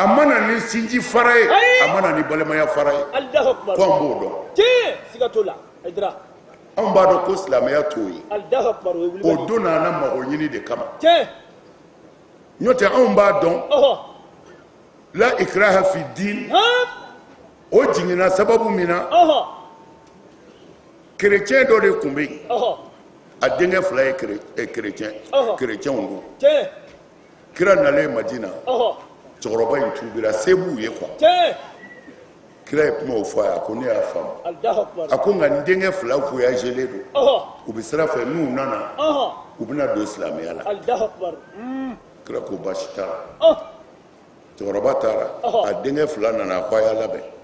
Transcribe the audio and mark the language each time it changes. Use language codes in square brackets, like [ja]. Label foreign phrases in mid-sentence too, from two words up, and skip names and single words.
[bm] a mana ni sinji fara ye a mana ni balimaya fara ye [ar] الله أكبر [bm] ko an b'o dɔn siga t'o la ajira anw b'a dɔn ko silamɛya t'o ye [ar] الله أكبر [bm] o don n'an mago ɲini de kama n'o tɛ anw b'a dɔn [ar] لا إكراه في الدين [bm] o jiginna sababu min na kerecɛn dɔ de tun bɛ yen a denkɛ fila ye kerecɛnw don kira nalen Madina cɛkɔrɔba in tuubira se b'u ye quoi kira ye kuma o fɔ a ye a ko ne y'a faamu a ko nka n denkɛ fila voyagelen don u bɛ sira fɛ n'u nana u bɛna don silamɛya la kira ko baasi t'a la cɛkɔrɔba taara a denkɛ fila nana a ko a y'a labɛn